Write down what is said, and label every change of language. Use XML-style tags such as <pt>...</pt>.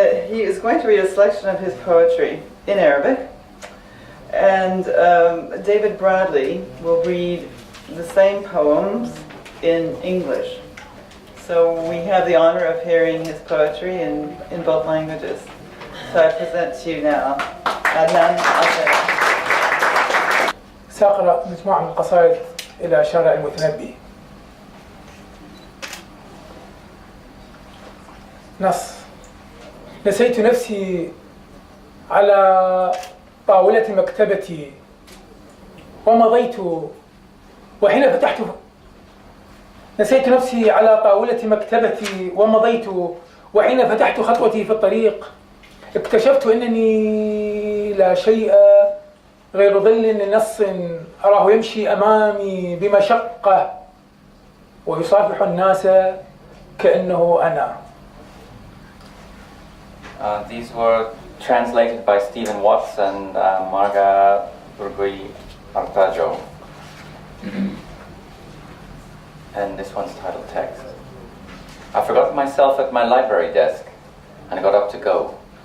<en>He is going to read a selection of his poetry in Arabic, and David Bradley will read the same poems in English. So we have the honor of hearing his poetry in both languages. So I present to you now Adnan Al-Sayegh.</en> <ar>سأقرأ مجموعة من القصائد إلى شارع المتنبي. نص: نسيت نفسي على طاولة مكتبتي ومضيت وحين فتحت نسيت نفسي على طاولة مكتبتي ومضيت وحين فتحت خطوتي في الطريق اكتشفت أنني لا شيء غير ظل نص أراه يمشي أمامي بمشقة ويصافح الناس كأنه أنا.</ar> <en>These were translated by Stephen Watts and Marga Burgui Artajo. And this one's titled Text. I forgot myself at my library desk and got up to go.</en>